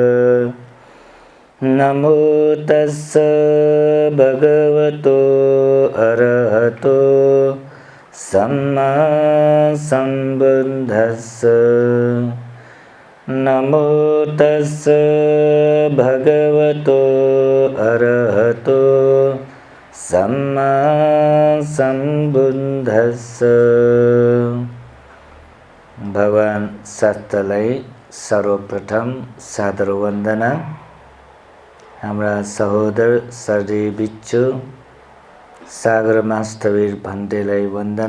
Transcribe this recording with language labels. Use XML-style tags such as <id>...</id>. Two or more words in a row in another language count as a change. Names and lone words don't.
<pi>नमो तस्स भगवतो अरहतो सम्मा सम्बुद्धस्स। नमो तस्स भगवतो अरहतो सम्मा सम्बुद्धस्स।</pi> <ne>भगवान शास्त्रलाई सर्वप्रथम सादर वन्दना। हाम्रा सहोदर सर्दी बिच्चु सागर मास्थवीर भन्टेलाई वन्दना।</ne>